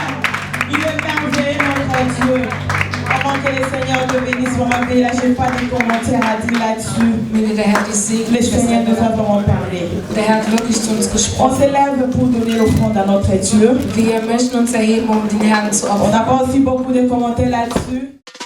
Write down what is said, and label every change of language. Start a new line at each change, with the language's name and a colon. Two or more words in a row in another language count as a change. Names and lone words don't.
French: Il est merveilleux, notre Dieu. Avant que le Seigneur te bénisse, mon mari, là, je n'ai pas de commentaires à dire là-dessus.
German: Möge der Herr dich segnen.
French: Le Seigneur nous a vraiment parlé.
German: Der Herr hat wirklich zu uns
French: On
German: gesprochen.
French: s'élève pour donner l'offrande à notre Dieu.
German: Wir möchten uns erheben, um den Herrn zu
French: On
German: opfern.
French: n'a pas aussi beaucoup de commentaires là-dessus.